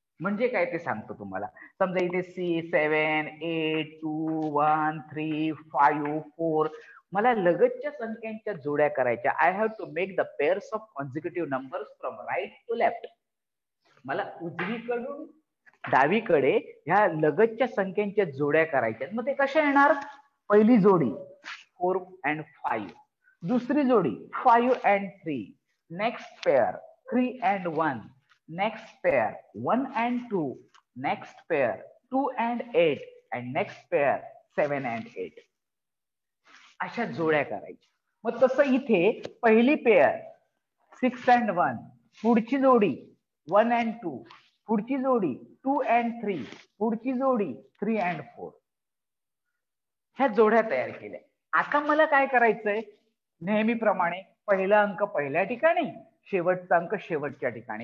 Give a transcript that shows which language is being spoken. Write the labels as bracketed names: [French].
[Marathi] म्हणजे काय ते सांगतो तुम्हाला. समजा इथे 6 7 8 2 1 3 5 4 मला लगतच्या संख्यांच्या जोड्या करायच्या. [English] I have to make the pairs of consecutive numbers from right to left. [Marathi] मला उजवीकडून डावीकडे ह्या लगतच्या संख्यांच्या जोड्या करायच्या. मग ते कशा येणार? पहिली जोडी [English] 4 and 5, [Marathi] दुसरी जोडी [English] 5 and 3, next pair 3 and 1, next pair 1 and 2, next pair 2 and 8, and next pair 7 and 8. [Marathi] अशा जोड्या करायच्या. मग तसं इथे पहिली पेअर 6 and 1, पुढची जोडी 1 and 2, पुढची जोडी 2 and 3, पुढची जोडी 3 and 4. ह्या जोड्या तयार केल्या. आता मला काय करायचंय? नेहमीप्रमाणे पहिला अंक पहिल्या ठिकाणी, शेवटचा अंक शेवटच्या ठिकाणी.